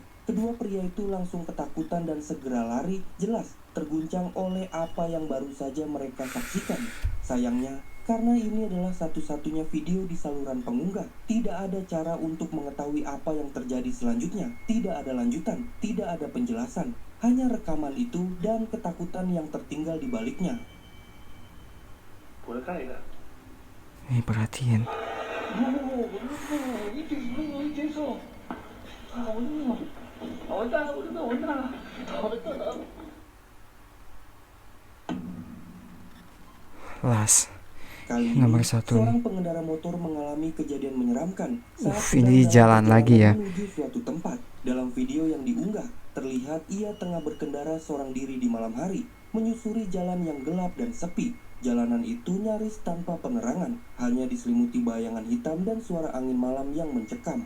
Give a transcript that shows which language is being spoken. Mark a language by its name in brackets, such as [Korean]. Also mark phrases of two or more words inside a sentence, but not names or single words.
[Indonesian] Kedua pria itu langsung ketakutan dan segera lari, jelas terguncang oleh apa yang baru saja mereka saksikan. Sayangnya, karena ini adalah satu-satunya video di saluran pengunggah, tidak ada cara untuk mengetahui apa yang terjadi selanjutnya. Tidak ada lanjutan, tidak ada penjelasan, hanya rekaman itu dan ketakutan yang tertinggal di baliknya. [Spanish] Por acá era. [Indonesian] Nih perhatiin. [Spanish] No, boludo, ¿viste eso? Ah, boludo. Aguantá, boludo, aguantá. Las. [Indonesian] Kali ini, Nomor 1 seorang nih. pengendara motor mengalami kejadian menyeramkan saat Ini sedang jalan dalam lagi ya. perjalanan menuju suatu tempat. Dalam video yang diunggah, terlihat ia tengah berkendara seorang diri di malam hari, menyusuri jalan yang gelap dan sepi. Jalanan itu nyaris tanpa penerangan, hanya diselimuti bayangan hitam dan suara angin malam yang mencekam.